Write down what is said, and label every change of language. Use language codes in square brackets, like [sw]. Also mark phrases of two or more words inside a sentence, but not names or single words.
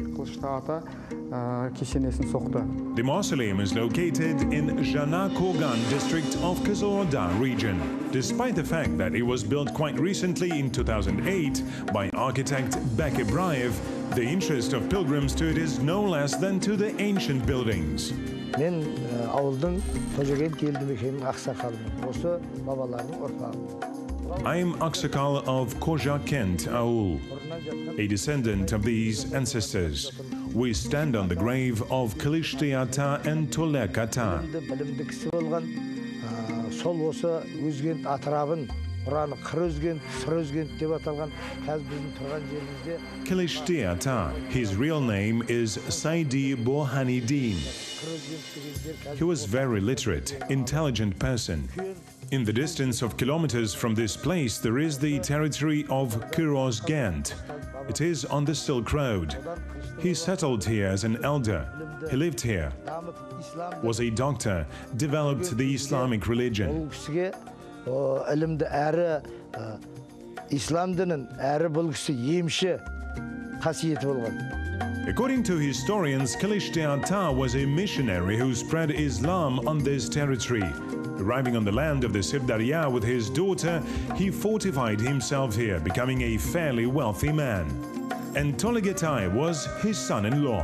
[en] The mausoleum is located in Jana Kogan district of Kızılorda region. Despite the fact that it was built quite recently in 2008 by architect Jibek, the interest of pilgrims to it is no less than to the ancient buildings. [kk] Men ауылдың Тожеген келді мекенінің ақсақалымын. Осы бабалардың ұрпағы. [en] I am Aksakal of Kojakent Aul, a descendant of these ancestors. We stand on the grave of Kilishti Ata and Tolek Ata. [kk] Білімді кісі болған, сол осы Өзгент атырабын, Құраны қыр өзгент, сыр өзгент деп аталған, қазір біздің тұрған жерімізде. [en] Kilishti Ata, his real name is Saidi Bohanidin. He was very literate, intelligent person. In the distance of kilometers from this place, there is the territory of Kirozgant. It is on the Silk Road. He settled here as an elder. He lived here, was a doctor, developed the Islamic religion. [kk] İslam dinin әрі бұл кісі емші қасиеті болған. [en] According to historians, Kilish Ata was a missionary who spread Islam on this territory. Arriving on the land of the Sirdarya with his daughter, he fortified himself here, becoming a fairly wealthy man. And Tolegatai was his son-in-law.